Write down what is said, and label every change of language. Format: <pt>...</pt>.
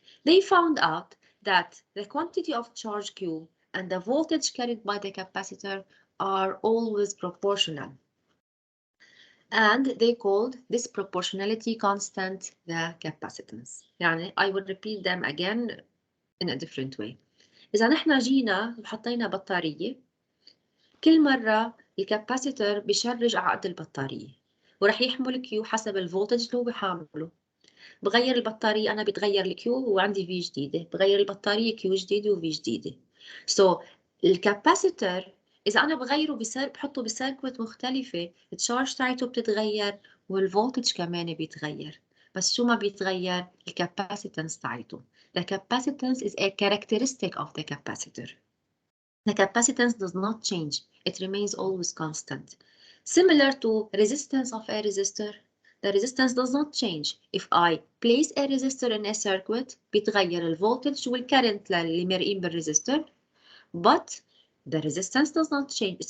<en>They found out that the quantity of charge Q and the voltage carried by the capacitor are always proportional. And they called this proportionality constant the capacitance. يعني I will repeat them again in a different way.</en> <ar>إذا نحن جينا وحطينا بطارية، كل مرة الكاباسيتر بيشرج على قد البطارية ورح يحمل كيو حسب الفولتج اللي هو بحامله. بغير البطارية أنا بتغير الكيو وعندي في جديدة، بغير البطارية كيو جديدة وفي جديدة. So الكاباسيتر إذا أنا بغيره بحطه بسيركوت مختلفة، التشارج تاعته بتتغير والفولتج كمان بيتغير. بس شو ما بيتغير؟ الكاباسيتنس تاعته.</ar> <en>The capacitance is a characteristic of the capacitor. The capacitance does not change. It remains always constant. Similar to resistance of a resistor, the resistance does not change. If I place a resistor in a circuit,</en> <ar>بيتغير الفولتج والcurrent اللي مرئين بالresistor,</ar> <en>but the resistance does not change.</en>